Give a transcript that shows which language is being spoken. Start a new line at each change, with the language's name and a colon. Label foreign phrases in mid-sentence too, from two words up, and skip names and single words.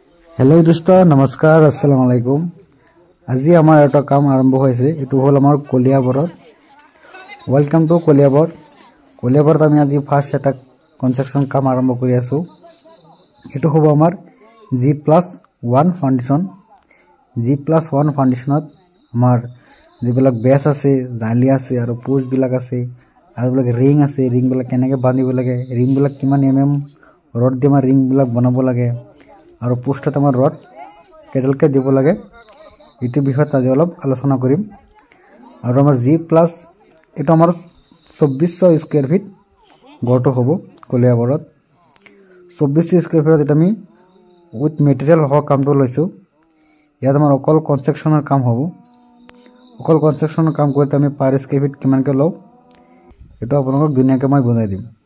Hindi: हेलो दोस्तों नमस्कार
Arabic: السلام عليكم.
Assamese: আজি আমাৰ এটা কাম আৰম্ভ হৈছে এইটো হ'ল আমাৰ কলিয়াবৰত।
English: Welcome to Kaliabor.
Assamese: কলিয়াবৰত আমি আজি ফাৰ্ষ্ট এটা কনষ্ট্ৰাকচন কাম আৰম্ভ কৰি আছোঁ। এইটো হ'ব আমাৰ G+1 ফাউণ্ডেচন। G+1 ফাউণ্ডেচনত আমাৰ জিবিলাক বেছ আছে, জালি আছে আৰু পোষ্ট বিলাক আছে আৰু বিলাক ৰিং আছে। ৰিং বিলাক কেনেকৈ বান্ধিব লাগে, ৰিং বিলাক কিমান এমএম ৰড দি আমাৰ ৰিং বিলাক বনাব লাগে আৰু পোষ্টত আমাৰ ৰড কেইডালকৈ দিব লাগে इटु বিষয়ত আজি অলপ আলোচনা কৰিম। আৰু আমাৰ G+ এটা আমাৰ 2400
English: square feet
Assamese: গটো হ'ব কলিয়াবৰত। 2400
English: square feet
Assamese: এটা আমি
English: with material
Assamese: হ কামটো লৈছো। ইয়াত আমাৰ অকল কনস্ট্ৰাকশনৰ কাম হ'ব। অকল কনস্ট্ৰাকশনৰ কাম কৰিতে আমি
English: per square feet
Assamese: কিমানকে লও এটা আপোনাক দুনিয়াকে মই বুজাই দিম।